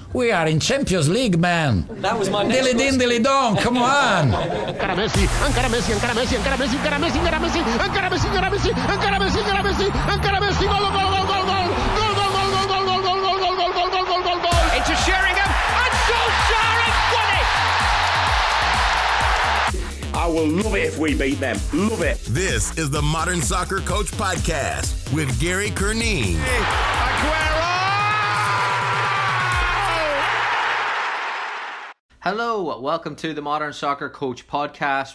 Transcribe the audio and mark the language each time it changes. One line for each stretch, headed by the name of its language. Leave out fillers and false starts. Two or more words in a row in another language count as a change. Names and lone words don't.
English: We are in Champions League, man. That was my next Dilly din, dilly dong, come on.
Catalan: Encara Messi, encara Messi, encara Messi, encara Messi, encara Messi, encara Messi, encara Messi, encara Messi, encara Messi, encara Messi, encara Messi,
Spanish: gol, gol, gol, gol, gol, gol, gol, gol, gol, gol, gol, gol, gol, gol, gol, gol, gol, gol, gol.
English: Into Sheringham, and Solskjaer has won it. I will love it if we beat them. Love it. This is the Modern Soccer Coach Podcast with Gary Curneen. Hello, welcome to the Modern Soccer Coach Podcast.